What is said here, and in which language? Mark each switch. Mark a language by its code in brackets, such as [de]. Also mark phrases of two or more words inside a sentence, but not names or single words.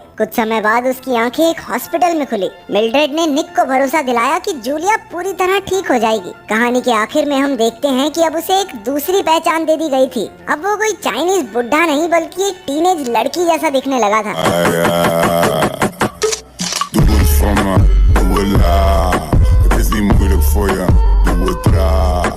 [hi] कुछ समय बाद उसकी आंखें एक हॉस्पिटल में खुली। मिल्ड्रेड ने निक को भरोसा दिलाया कि जूलिया पूरी तरह ठीक हो जाएगी। कहानी के आखिर में हम देखते हैं कि अब उसे एक दूसरी पहचान दे दी गई थी। अब वो कोई चाइनीज बुढ़ा नहीं, बल्कि एक टीनेज लड़की जैसा दिखने लगा था। [nl] Doe het voor me, doe het laag. Het is niet moeilijk voor je, doe het traag.